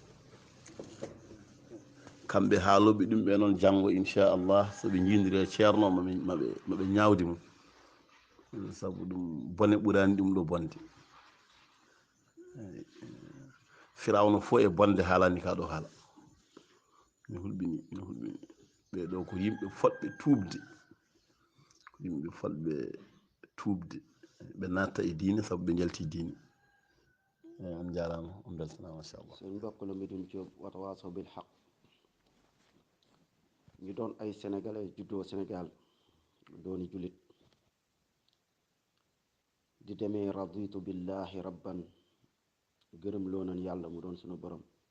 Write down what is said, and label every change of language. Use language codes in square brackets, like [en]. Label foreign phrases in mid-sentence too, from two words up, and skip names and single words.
[ff] kamɓe haaloɓe ɗum ɓe noon janngo inchallah so ɓe jindiri e ceerno maɓe ñawdi mum sabu ɗum bone ɓurani ɗum ɗo bonde firawno fof e bonde haalani ka ɗo haala mi hulɓini ɓeɗo ko yimɓe fodɓe tuubde ɓe natta e diine sabu ɓe jalti diine. on jarama on beltanama machallah. [wo] sëñ mbokk la Médoune Diop [ar] وتواصوا بالحق [wo] ñu doon ay sénégalais juddoo Sénégal dooni jullit di demee raditu billahi rabban gërëm loo nañ yàlla mu doon sunu borom